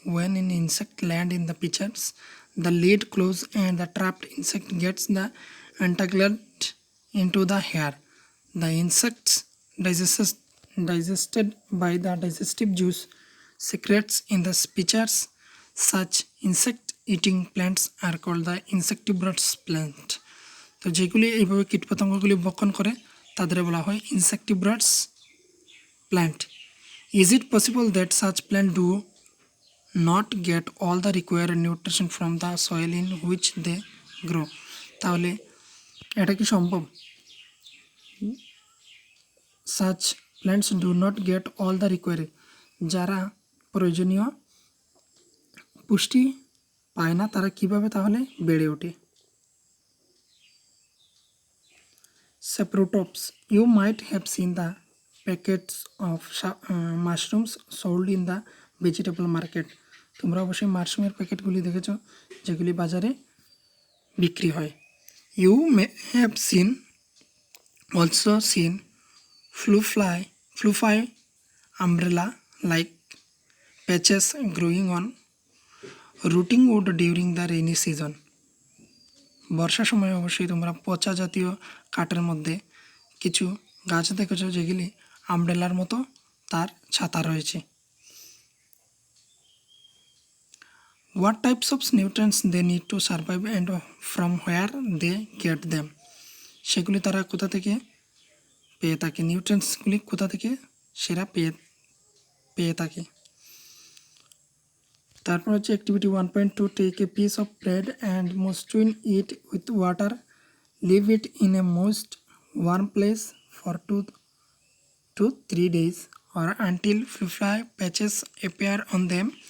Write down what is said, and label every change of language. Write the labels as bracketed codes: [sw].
[en] When an insect lands in the pitchers, the lid closes and the trapped insect gets the entangled into the hair. The insects digested by the digestive juice secretes in the pitchers. Such insect eating plants are called the insectivorous plant. [bn] তো যেগুলি এইভাবে কীটপতঙ্গগুলি ভক্ষণ করে তাদের বলা হয় ইনসেক্টিভরাস plant. [en] Is it possible that such plant do not get all the required nutrition from the soil in which they grow? [bn] তাহলে এটা কি সম্ভব? [en] such plants do not get all the required, [bn] যারা প্রয়োজনীয় পুষ্টি পায় না তারা কিভাবে তাহলে বেড়ে ওঠে? [en] Saprotops. You might have seen the packets of mushrooms sold in the vegetable market. [bn] তোমরা অবশ্যই মাশরুমের প্যাকেটগুলি দেখেছো যেগুলি বাজারে বিক্রি হয়। [en] You may have also seen fluffy umbrella like patches growing on rotting wood during the rainy season. [bn] বর্ষার সময় অবশ্যই তোমরা পচা জাতীয় কাঠের মধ্যে কিছু গাছ দেখেছো যেগুলি আমব্রেলার মতো তার ছাতা রয়েছে। [en] What types of nutrients they need to survive and from where they get them? [bn] সেগুলি তারা কোথা থেকে পেয়ে থাকে, নিউট্রিয়েন্টসগুলি কোথা থেকে সেরা পেয়ে থাকে। তারপর হচ্ছে [en] Activity 1.2, take a piece of bread and moisten it with water, leave it in a moist warm place for 2 to 3 days or until fluffy patches appear on them.